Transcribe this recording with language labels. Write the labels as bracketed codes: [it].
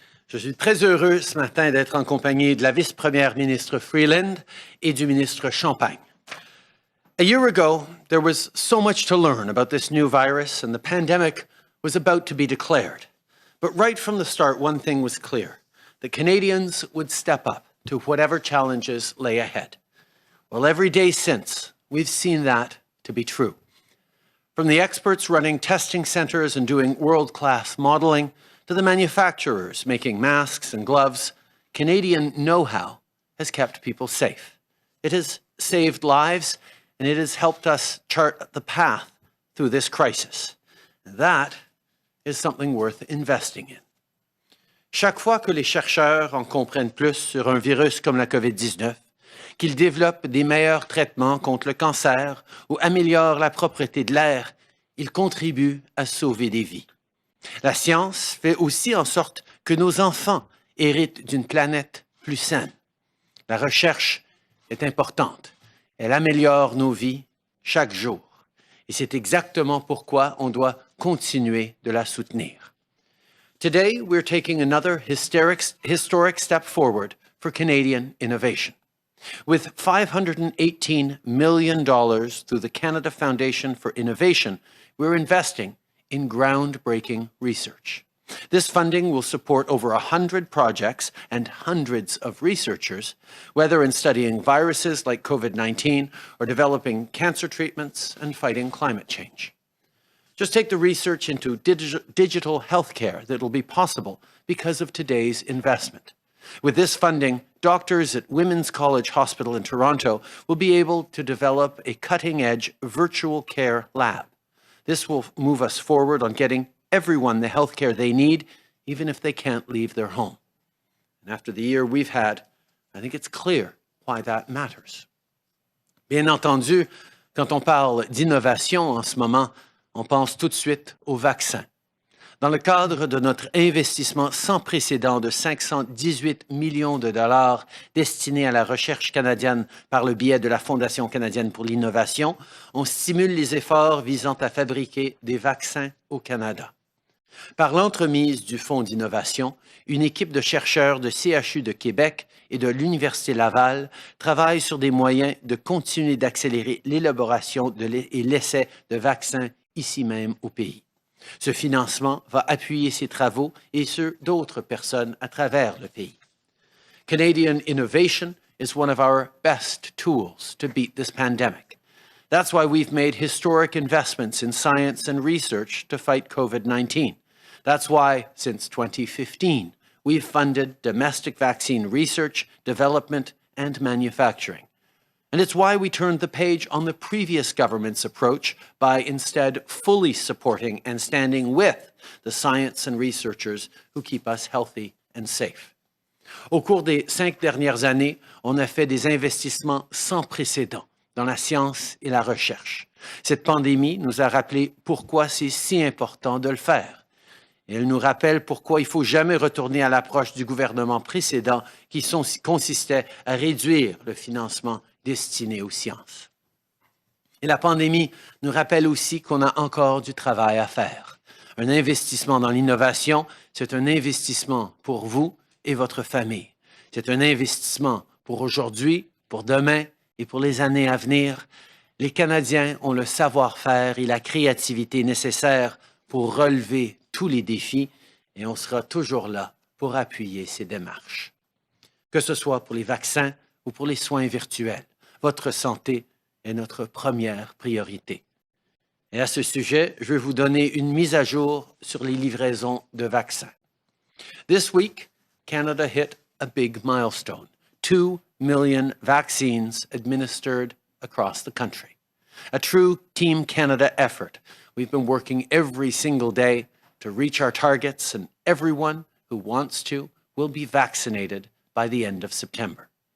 [fr] Je suis très heureux ce matin d'être en compagnie de la vice-première ministre Freeland et du ministre Champagne. [en] A year ago, there was so much to learn about this new virus, and the pandemic was about to be declared. But right from the start, one thing was clear: that Canadians would step up to whatever challenges lay ahead. Well, every day since, we've seen that to be true. From the experts running testing centers and doing world-class modeling, to the manufacturers making masks and gloves, Canadian know-how has kept people safe. It has saved lives, and it has helped us chart the path through this crisis. That is something worth investing in. [fr] Chaque fois que les chercheurs en comprennent plus sur un virus comme la COVID-19, qu'ils développent des meilleurs traitements contre le cancer ou améliorent la propreté de l'air, ils contribuent à sauver des vies. La science fait aussi en sorte que nos enfants héritent d'une planète plus saine. La recherche est importante. Elle améliore nos vies chaque jour. Et c'est exactement pourquoi on doit continuer de la soutenir. [en] Today, we're taking another historic step forward for Canadian innovation. With $518 million through the Canada Foundation for Innovation, we're investing in groundbreaking research. This funding will support over 100 projects and hundreds of researchers, whether in studying viruses like COVID-19 or developing cancer treatments and fighting climate change. Just take the research into digital healthcare that will be possible because of today's investment. With this funding, doctors at Women's College Hospital in Toronto will be able to develop a cutting-edge virtual care lab. This will move us forward on getting everyone the health care they need, even if they can't leave their home. And after the year we've had, I think it's clear why that matters. [fr] Bien entendu, quand on parle d'innovation en ce moment, on pense tout de suite aux vaccins. Dans le cadre de notre investissement sans précédent de 518 millions de dollars destinés à la recherche canadienne par le biais de la Fondation canadienne pour l'innovation, on stimule les efforts visant à fabriquer des vaccins au Canada. Par l'entremise du Fonds d'innovation, une équipe de chercheurs de CHU de Québec et de l'Université Laval travaille sur des moyens de continuer d'accélérer l'élaboration et l'essai de vaccins ici même au pays. Ce financement va appuyer ces travaux et ceux d'autres personnes à travers le pays. [en] Canadian innovation is one of our best tools to beat this pandemic. That's why we've made historic investments in science and research to fight COVID-19. That's why, since 2015, we've funded domestic vaccine research, development, and manufacturing. And it's why we turned the page on the previous government's approach by instead fully supporting and standing with the science and researchers who keep us healthy and safe. [fr] Au cours des 5 dernières années, on a fait des investissements sans précédent dans la science et la recherche. Cette pandémie nous a rappelé pourquoi c'est si important de le faire. Et elle nous rappelle pourquoi il ne faut jamais retourner à l'approche du gouvernement précédent qui consistait à réduire le financement destiné aux sciences. Et la pandémie nous rappelle aussi qu'on a encore du travail à faire. Un investissement dans l'innovation, c'est un investissement pour vous et votre famille. C'est un investissement pour aujourd'hui, pour demain et pour les années à venir. Les Canadiens ont le savoir-faire et la créativité nécessaires pour relever tous les défis et on sera toujours là pour appuyer ces démarches. Que ce soit pour les vaccins ou pour les soins virtuels, votre santé est notre première priorité. Et à ce sujet, je vais vous donner une mise à jour sur les livraisons de vaccins. [en] This week, Canada hit a big milestone: 2 million vaccines administered across the country. A true Team Canada effort. We've been working every single day to reach our targets, and everyone who wants to will be vaccinated by the end of September.